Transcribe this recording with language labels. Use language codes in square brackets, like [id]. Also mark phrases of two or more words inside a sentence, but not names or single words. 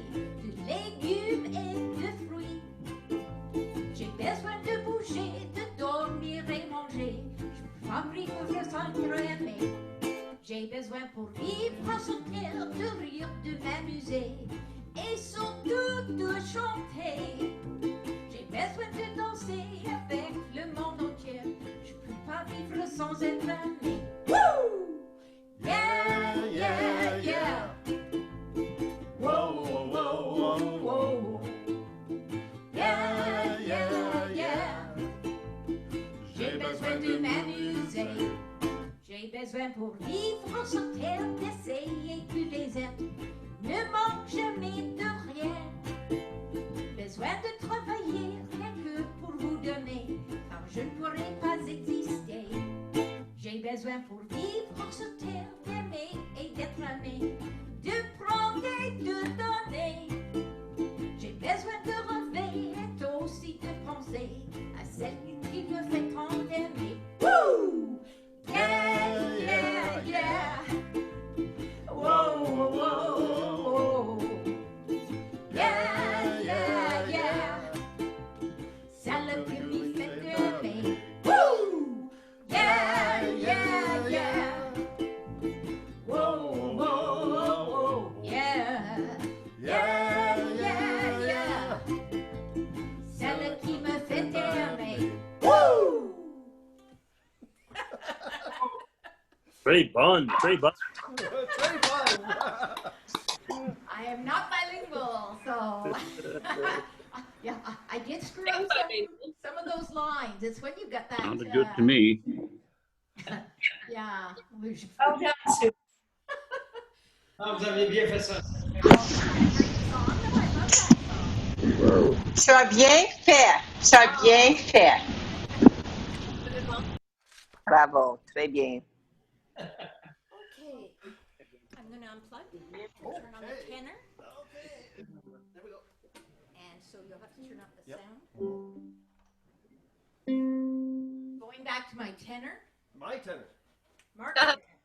[fr] de légumes et de fruits. J'ai besoin de bouger, de rêver. J'ai besoin pour vivre sur terre de rire, de m'amuser et surtout de chanter. J'ai besoin de danser avec le monde entier. Je peux pas vivre sans être aimé. Woo! Yeah, yeah, yeah. Whoa, whoa, whoa, whoa. Yeah, yeah, yeah. J'ai besoin de m'amuser. J'ai besoin pour vivre sur terre d'essayer plus les êtres. Ne manque jamais de rien. Besoin de travailler rien que pour vous donner, car je ne pourrai pas exister. J'ai besoin pour vivre sur terre d'aimer et d'être aimé, de prendre et de donner. J'ai besoin de rêver et aussi de penser à celle qui me fait tant aimer. Woo! Yeah, yeah, yeah. Whoa, whoa, whoa, whoa. Yeah, yeah, yeah. Celle qui me fait aimer. Woo! Yeah, yeah, yeah. Whoa, whoa, whoa, yeah. Yeah, yeah, yeah. Celle qui me fait aimer. Woo! Très bonne, très bonne. [en] Very fun. I am not bilingual, so yeah, I did screw up some of those lines. It's when you got that. Sounded good to me. Yeah. Oh, that's super. [fr] Ah, vous avez bien fait ça. Tu as bien fait. Tu as bien fait. Bravo, très bien. [en] Okay, I'm gonna unplug and turn on the tenor. Okay. There we go. And so you'll have to turn up the Yep. sound. Going back to my tenor. My tenor. Mark. Okay.